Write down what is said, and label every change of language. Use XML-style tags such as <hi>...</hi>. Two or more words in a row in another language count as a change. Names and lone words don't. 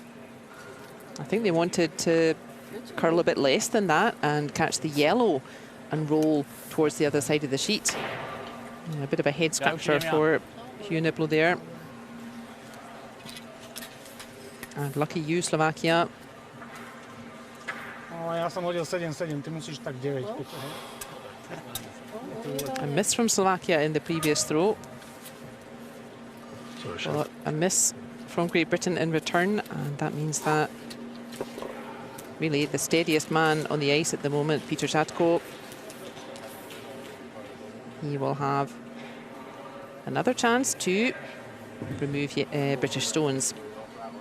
<en>I think they wanted to curl a bit less than that and catch the yellow and roll towards the other side of the sheet. A bit of a head scratcher for Hugh Niblo there. And lucky you, Slovakia.</en> <sk>Ja som hodil 7-7, ty musíš tak 9.</sk> <en>A miss from Slovakia in the previous throw. Well, a miss from Great Britain in return, and that means that really the steadiest man on the ice at the moment, Peter Žatko, he will have another chance to remove British stones.</en>